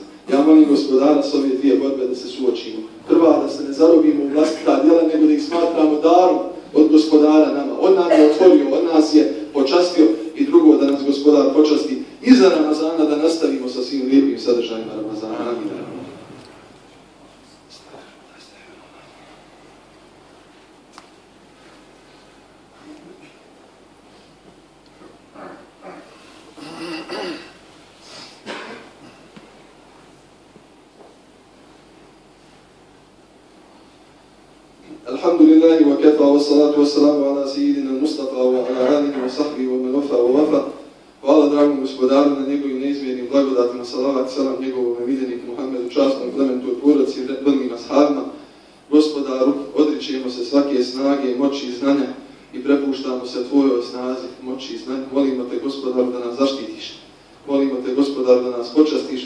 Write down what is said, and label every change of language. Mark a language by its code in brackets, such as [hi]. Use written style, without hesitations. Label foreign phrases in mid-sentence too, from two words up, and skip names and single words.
[bs] Ja molim Gospodara s ove dvije borbe da se suočimo. Prva, da se ne zarobimo u vlastita djela, nego da ih smatramo darom od Gospodara nama. On nam je otvorio, on nas je počastio i drugo, da nas Gospodar počasti iza Ramazana, da nastavimo sa svim lijepim sadržajima Ramazana. Amin. [ar] الحمد لله وكفى والصلاة والسلام على سيدنا مصطفى وعلى آله وصحبه ومن وفى وفى. [bs] Hvala dragom Gospodaru na njegovim neizmjernim blagodatima, salavat i salam njegovom neviđeniku Muhammedu, časnom plementu od porodci i vrlim ashabima. Gospodaru, odričemo se svake snage, moći i znanja i prepuštamo se tvojoj snazi, moći i znanja. Molimo te, Gospodaru, da nas zaštitiš. Molimo te, Gospodaru, da nas počastiš.